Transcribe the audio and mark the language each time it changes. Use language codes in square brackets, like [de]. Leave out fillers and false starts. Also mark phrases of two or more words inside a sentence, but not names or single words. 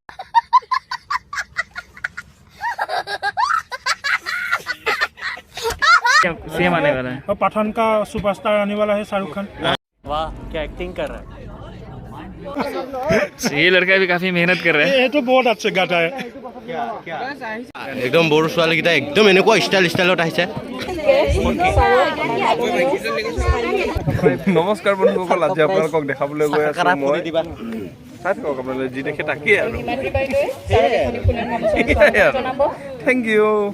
[hi] सीएम आने वाला है और पठान का सुपरस्टार आने वाला है शाहरुख खान वाह क्या एक्टिंग कर रहा है ये लड़का भी काफी मेहनत कर रहा है ये तो बहुत अच्छे गाता है [as] একদম বৰ ছোৱালী গিটা একদম এনেকুৱা ষ্টাইলত আহিছে নমস্কাৰ বন্ধুসকল আজি আপোনালোকক দেখাবলৈ গৈ আছো মই চাই থাকক আপোনালোকে যি দেখে তাকেই আৰু [en] thank you